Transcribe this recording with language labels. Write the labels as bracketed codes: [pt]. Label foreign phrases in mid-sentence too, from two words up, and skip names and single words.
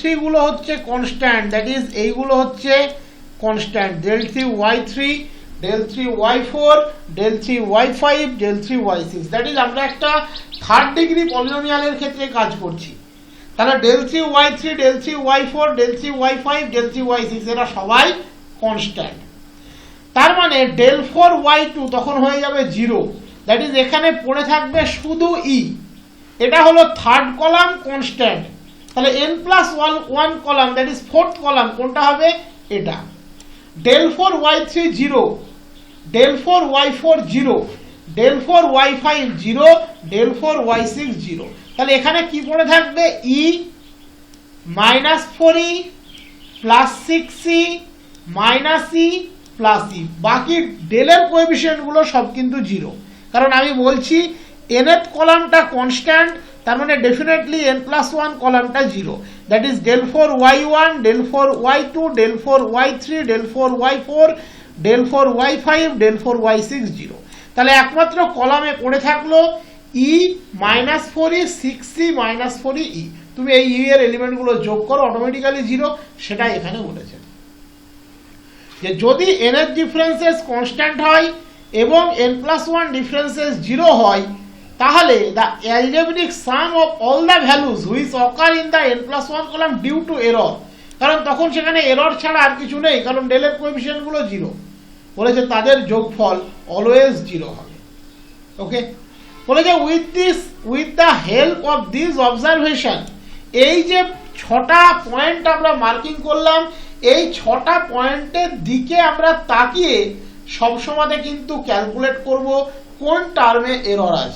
[bn] গুলো হচ্ছে কনস্ট্যান্ট, [en] that is [bn] এইগুলো হচ্ছে কনস্ট্যান্ট, [en] del3 y3, del3 y4, del3 y5, del3 y6, that is [bn] আমরা একটা [en] third degree polynomial's [bn] ক্ষেত্রে কাজ করছি। [en] তাহলে del3 y3, del3 y4, del3 y5, del3 y6 [bn] এরা সবাই কনস্ট্যান্ট। তার মানে [en] del4 y2 [bn] তখন হয়ে যাবে 0, [en] that is [bn] এখানে পড়ে থাকবে শুধু ই। এটা হলো [en] third column constant. [bn] তাহলে n+1 কলাম, [en] that is fourth column, [bn] কোনটা হবে? [en] এটা। del4 y3 0, del4 y4 0, del4 y5 0, del4 y6 0। [bn] তাহলে এখানে কি পড়ে থাকবে? [en] e -4e +6e -e +e। [bn] বাকি ডেলের কোএফিসিয়েন্ট গুলো সব কিন্তু 0, কারণ আমি বলছি nth কলামটা কনস্ট্যান্ট, তার মানে ডেফিনেটলি n+1 কলামটা 0, [en] that is del4 y1, del4 y2, del4 y3, del4 y4, del4 y5, del4 y6 0। [bn] তাহলে একমাত্র কলামে পড়ে থাকলো [en] e -4e 6e -4e। [bn] তুমি এই e এর এলিমেন্টগুলো যোগ করো, অটোমেটিক্যালি 0, সেটা এখানে বলেছে যে যদি [en] nth differences [bn] কনস্ট্যান্ট হয় এবং [en] n+1 differences [bn] 0 হয়, তাহলে [en] the algebraic sum of all the values which occur in the n+1 column due to error, [bn] কারণ তখন সেখানে এরর ছাড়া আর কিছু নেই, কারণ ডেলের কোএফিসিয়েন্ট গুলো 0 বলেছে, তাদের যোগফল অলওয়েজ 0 হবে। ওকে, বলেছে [en] with the help of this observation, [bn] এই যে 6টা পয়েন্ট আমরা মার্কিং করলাম, এই 6টা পয়েন্টের দিকে আমরা তাকিয়ে সবসময় কিন্তু ক্যালকুলেট করব কোন টার্মে এরর আছে।